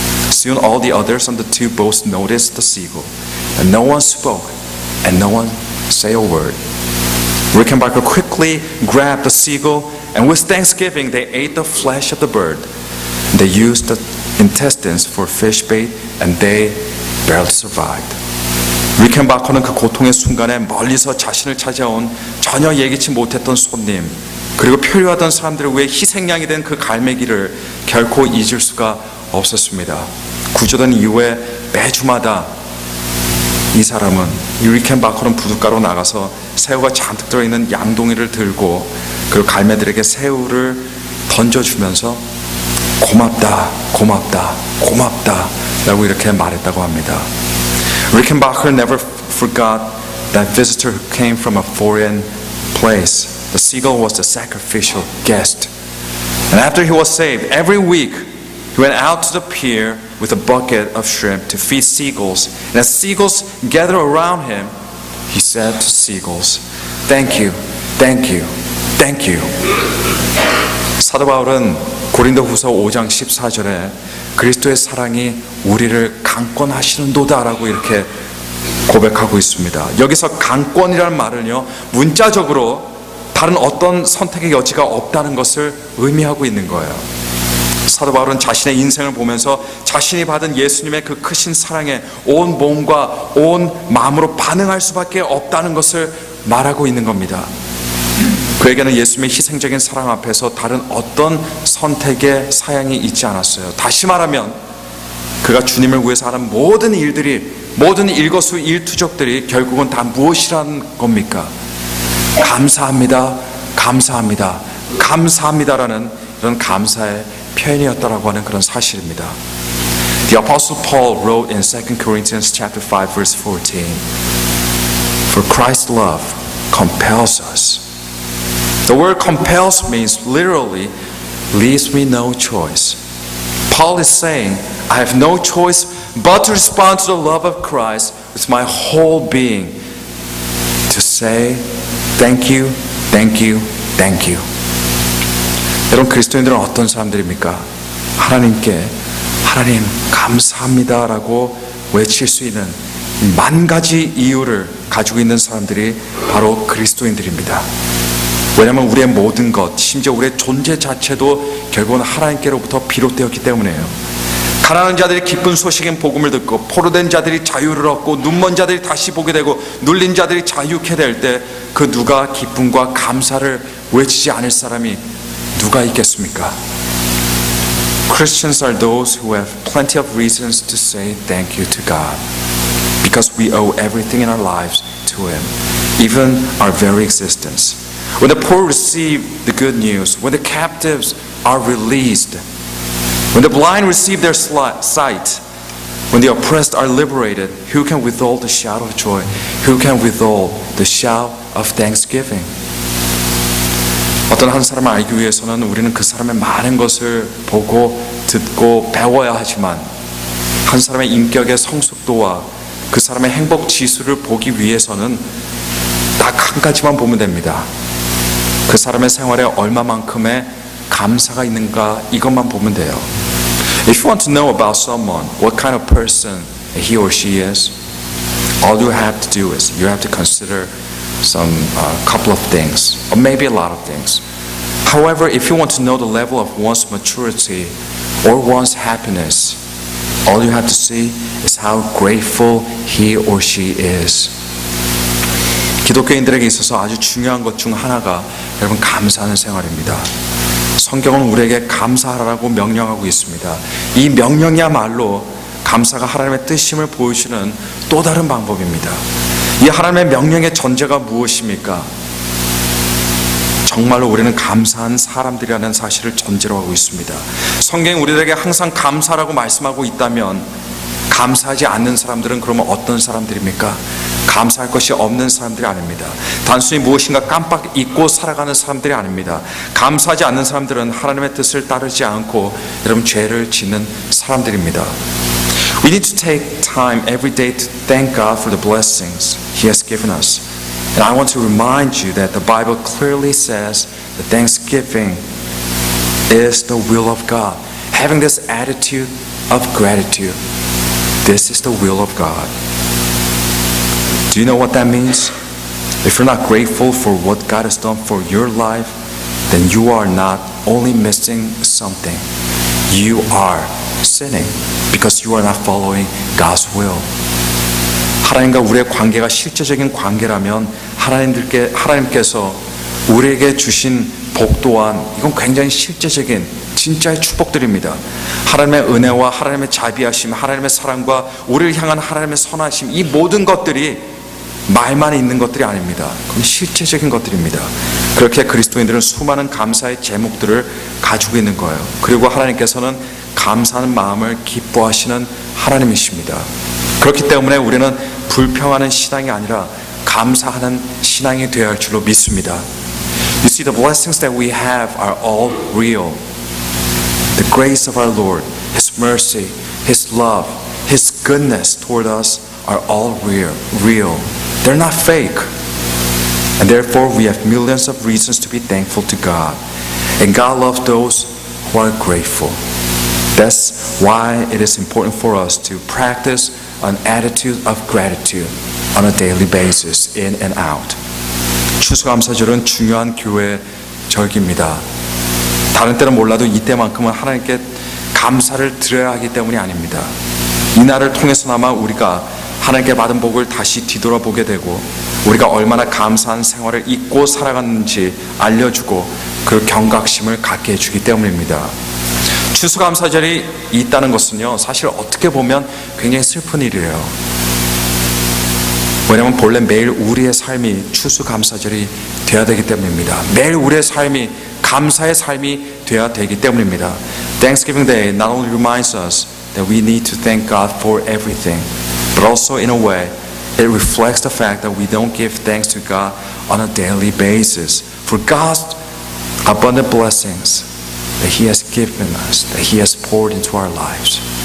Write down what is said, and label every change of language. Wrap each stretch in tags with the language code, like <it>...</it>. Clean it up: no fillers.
<en>Soon all the others on the two boats noticed the seagull, and no one spoke, and no one said a word. Rickenbacker quickly grabbed the seagull, and with thanksgiving they ate the flesh of the bird. They used the intestines for fish bait, and they barely survived.</en> <ko>리켄바커는 그 고통의 순간에 멀리서 자신을 찾아온 전혀 예기치 못했던 손님 그리고 표류하던 사람들을 위해 희생양이 된 그 갈매기를 결코 잊을 수가 없었습니다. 구조된 이후에 매주마다 이 사람은 리켄바커는 부둣가로 나가서 새우가 잔뜩 들어있는 양동이를 들고 그리고 갈매들에게 새우를 던져주면서 고맙다, 고맙다, 고맙다 라고 이렇게 말했다고 합니다.</ko> <en>Rickenbacker never forgot that visitor who came from a foreign place. The seagull was the sacrificial guest. And after he was saved, every week he went out to the pier with a bucket of shrimp to feed seagulls. And as seagulls gathered around him, he said to seagulls, "Thank you, thank you, thank you."</en> <ko>사도 바울은 고린도후서 5장 14절에 그리스도의 사랑이 우리를 강권하시는도다라고 이렇게 고백하고 있습니다. 여기서 강권이라는 말은요, 문자적으로 다른 어떤 선택의 여지가 없다는 것을 의미하고 있는 거예요. 사도 바울은 자신의 인생을 보면서 자신이 받은 예수님의 그 크신 사랑에 온 몸과 온 마음으로 반응할 수밖에 없다는 것을 말하고 있는 겁니다. 그에게는 예수님의 희생적인 사랑 앞에서 다른 어떤 선택의 사양이 있지 않았어요. 다시 말하면 그가 주님을 위해서 하는 모든 일들이, 모든 일거수일투족들이 결국은 다 무엇이라는 겁니까? 감사합니다, 감사합니다, 감사합니다라는 이런 감사의 표현이었다라고 하는 그런 사실입니다.</ko> <en>The Apostle Paul wrote in 2 Corinthians chapter 5 verse 14, "For Christ's love compels us." The word compels means literally leaves me no choice. Paul is saying, I have no choice but to respond to the love of Christ with my whole being. To say, thank you, thank you, thank you.</en> <ko>여러분, 그리스도인들은 어떤 사람들입니까? 하나님께 하나님 감사합니다 라고 외칠 수 있는 만 가지 이유를 가지고 있는 사람들이 바로 그리스도인들입니다. 왜냐하면 우리의 모든 것, 심지어 우리의 존재 자체도 결국은 하나님께로부터 비롯되었기 때문에요. 가난한 자들이 기쁜 소식인 복음을 듣고 포로된 자들이 자유를 얻고 눈먼 자들이 다시 보게 되고 눌린 자들이 자유케 될 때 그 누가 기쁨과 감사를 외치지 않을 사람이 누가 있겠습니까?</ko> <en>Christians are those who have plenty of reasons to say thank you to God because we owe everything in our lives to Him, even our very existence. When the poor receive the good news, when the captives are released, when the blind receive their sight, when the oppressed are liberated, who can withhold the shout of joy? Who can withhold the shout of thanksgiving?</en> <ko>어떤 한 사람을 알기 위해서는 우리는 그 사람의 많은 것을 보고 듣고 배워야 하지만 한 사람의 인격의 성숙도와 그 사람의 행복 지수를 보기 위해서는 딱 한 가지만 보면 됩니다. 그 사람의 생활에 얼마만큼의 감사가 있는가 이것만 보면 돼요.</ko> <en>If you want to know about someone, what kind of person he or she is, all you have to do is you have to consider some couple of things, or maybe a lot of things. However, if you want to know the level of one's maturity or one's happiness, all you have to see is how grateful he or she is.</en> <ko>기독교인들에게 있어서 아주 중요한 것 중 하나가 여러분 감사하는 생활입니다. 성경은 우리에게 감사하라고 명령하고 있습니다. 이 명령이야말로 감사가 하나님의 뜻임을 보여주는 또 다른 방법입니다. 이 하나님의 명령의 전제가 무엇입니까? 정말로 우리는 감사한 사람들이라는 사실을 전제로 하고 있습니다. 성경이 우리들에게 항상 감사라고 말씀하고 있다면 감사하지 않는 사람들은 그러면 어떤 사람들입니까? 감사할 것이 없는 사람들이 아닙니다. 단순히 무엇인가 깜빡 잊고 살아가는 사람들이 아닙니다. 감사하지 않는 사람들은 하나님의 뜻을 따르지 않고 여러분 죄를 짓는 사람들입니다.</ko> <en>We need to take time every day to thank God for the blessings He has given us. And I want to remind you that the Bible clearly says that thanksgiving is the will of God. Having this attitude of gratitude, this is the will of God. Do you know what that means? If you're not grateful for what God has done for your life, then you are not only missing something, you are sinning because you are not following God's will.</en> <ko>하나님과 우리의 관계가 실제적인 관계라면 하나님께서 우리에게 주신 복 또한 이건 굉장히 실제적인 진짜의 축복들입니다. 하나님의 은혜와 하나님의 자비하심, 하나님의 사랑과 우리를 향한 하나님의 선하심, 이 모든 것들이 말만 있는 것들이 아닙니다. 그건 실제적인 것들입니다. 그렇게 그리스도인들은 수많은 감사의 제목들을 가지고 있는 거예요. 그리고 하나님께서는 감사하는 마음을 기뻐하시는 하나님이십니다. 그렇기 때문에 우리는 불평하는 신앙이 아니라 감사하는 신앙이 되어야 할 줄로 믿습니다.</ko> <en>You see, the blessings that we have are all real. The grace of our Lord, His mercy, His love, His goodness toward us are all real. They're not fake. And therefore we have millions of reasons to be thankful to God. And God loves those who are grateful. That's why it is important for us to practice an attitude of gratitude on a daily basis, in and out.</en> <ko>추수감사절은 중요한 교회 절기입니다. 다른 때는 몰라도 이때만큼은 하나님께 감사를 드려야 하기 때문이 아닙니다. 이 날을 통해서나마 우리가 하나님께 받은 복을 다시 뒤돌아보게 되고 우리가 얼마나 감사한 생활을 잊고 살아갔는지 알려주고 그 경각심을 갖게 해주기 때문입니다. 추수감사절이 있다는 것은요, 사실 어떻게 보면 굉장히 슬픈 일이에요. 왜냐하면 본래 매일 우리의 삶이 추수감사절이 되어야 되기 때문입니다. 매일 우리의 삶이 감사의 삶이 되어야 되기 때문입니다.</ko> <en>Thanksgiving Day not only reminds us that we need to thank God for everything, but also in a way it reflects the fact that we don't give thanks to God on a daily basis. For God abundant blessings that He has given us, that He has poured into our lives.</en>